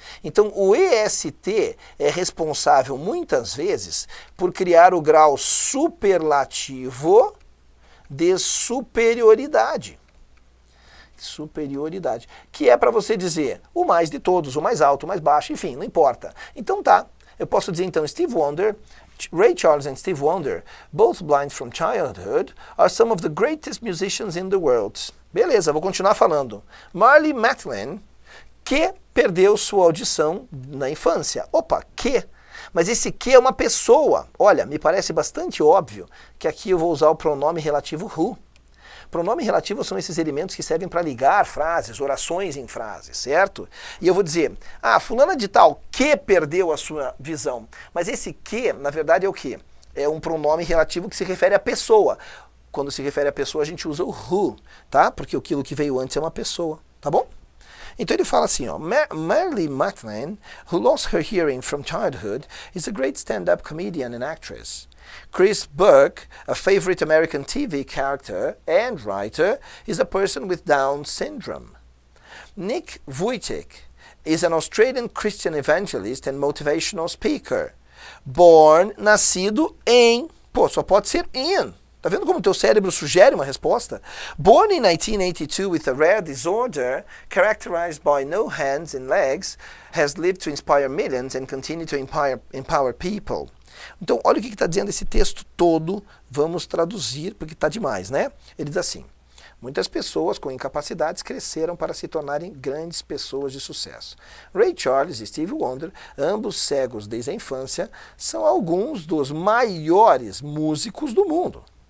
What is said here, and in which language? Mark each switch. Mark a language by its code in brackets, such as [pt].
[pt] Então, o EST é responsável, muitas vezes, por criar o grau superlativo de superioridade. Superioridade. Que é para você dizer o mais de todos, o mais alto, o mais baixo, enfim, não importa. Então tá, eu posso dizer então [en] Steve Wonder, Ray Charles and Steve Wonder, both blind from childhood, are some of the greatest musicians in the world. [pt] Beleza, vou continuar falando. Marlee Matlin, que perdeu sua audição na infância. Opa, que? Mas esse que é uma pessoa. Olha, me parece bastante óbvio que aqui eu vou usar o pronome relativo who. Pronome relativo são esses elementos que servem para ligar frases, orações em frases, certo? E eu vou dizer, fulana de tal que perdeu a sua visão. Mas esse que, na verdade, é o quê? É um pronome relativo que se refere à pessoa. Quando se refere à pessoa, a gente usa o who, tá? Porque aquilo que veio antes é uma pessoa, tá bom? Então ele fala assim, ó, [en] Marlee Matlin, who lost her hearing from childhood, is a great stand-up comedian and actress. Chris Burke, a favorite American TV character and writer, is a person with Down syndrome. Nick Vujicic is an Australian Christian evangelist and motivational speaker. [pt] Nascido em, só pode ser in. Tá vendo como o teu cérebro sugere uma resposta? [en] Born in 1982 with a rare disorder characterized by no hands and legs, has lived to inspire millions and continue to empower people. [pt] Então, olha o que está dizendo esse texto todo. Vamos traduzir, porque está demais, né? Ele diz assim, muitas pessoas com incapacidades cresceram para se tornarem grandes pessoas de sucesso. Ray Charles e Steve Wonder, ambos cegos desde a infância, são alguns dos maiores músicos do mundo.